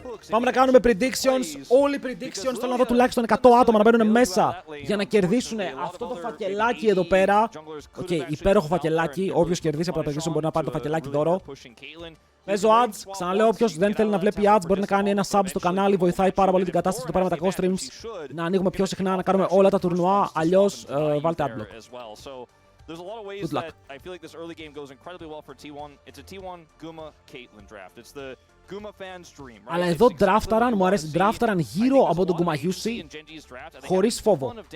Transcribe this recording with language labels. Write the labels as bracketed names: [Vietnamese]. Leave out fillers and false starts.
[Greek] Πάμε να κάνουμε predictions. Όλοι οι predictions θέλω να δω τουλάχιστον 100 άτομα να μπαίνουν μέσα για να κερδίσουν αυτό το φακελάκι εδώ πέρα. Οκ, υπέροχο φακελάκι. Όποιος κερδίσει από τα prediction μπορεί να πάρει το φακελάκι δώρο. Παίζω ads. Ξαναλέω, όποιος δεν θέλει να βλέπει ads μπορεί να κάνει ένα sub στο κανάλι. Βοηθάει πάρα πολύ την κατάσταση. Το πάρουμε με τα co-streams. Να ανοίγουμε πιο συχνά, να κάνουμε όλα τα τουρνουά. Αλλιώς βάλτε adblock. [English] There's a lot of ways that I feel like this early game goes incredibly well for T1. It's a T1 Guma Caitlyn draft. It's the Guma fans' dream, right? [Greek] Αλλά εδώ draftaran, μου αρέσει, draftaran γύρω από τον Guma Yusi χωρίς φόβο.